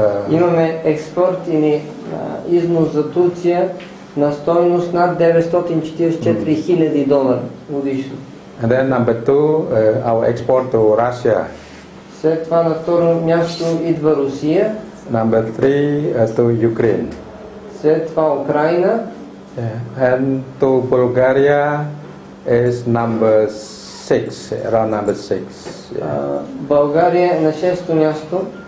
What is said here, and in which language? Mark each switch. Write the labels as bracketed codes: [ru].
[bg] Имаме експорт и износ за Турция на стойност над $944,000 годишно. [en] And then number 2, our export to Russia. [bg] След това на второ място идва Русия. [en] Number 3, to Ukraine. [bg] След това Украина. [en] And to Bulgaria is number 6, around number 6. [bg] България е на шесто място.